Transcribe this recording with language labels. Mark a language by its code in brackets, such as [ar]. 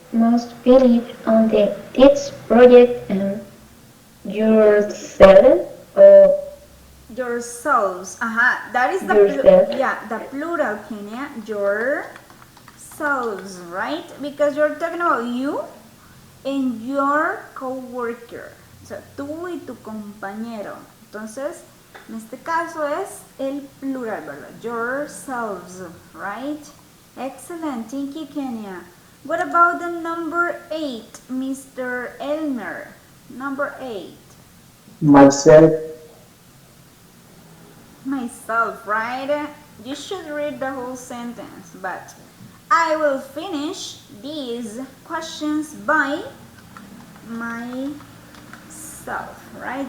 [en] must finish on the teach project yourself or Yourselves. That is the Yourself. the plural, Kenya. Yourselves, right? Because you're talking about you and your coworker. [es] O sea, tú y tu compañero. Entonces, en este caso es el plural, ¿verdad? [en] Yourselves, right? Excellent. Thank you, Kenya. What about the number 8, Mr. Elmer? Number 8. Myself, Myself, right? You should read the whole sentence, but I will finish these questions by myself, right?